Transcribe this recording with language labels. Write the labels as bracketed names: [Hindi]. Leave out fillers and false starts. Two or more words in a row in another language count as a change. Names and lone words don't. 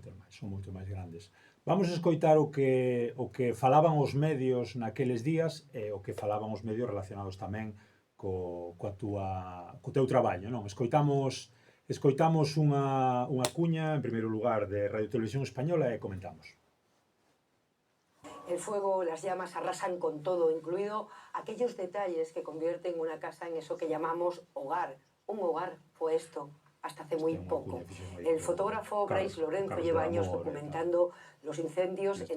[Galician] Son moito máis grandes. Vamos a escoitar o que falaban os medios naqueles días e o que falaban os medios relacionados tamén co teu traballo, non? Escoitamos unha cuña, en primeiro lugar, de Radio Televisión Española e comentamos. [Spanish] El fuego, las llamas arrasan con todo, incluido aquellos detalles que convierten una casa en eso que llamamos hogar. Un hogar fue esto. hasta hace muy [Galician] Ten unha [Spanish] poco. [Galician] cuña fixen aí, [Spanish] El [Galician] pero [Spanish] fotógrafo Carlos- Brais Lorenzo Carlos lleva del años [Galician] Amor e tal. [Spanish] documentando los incendios en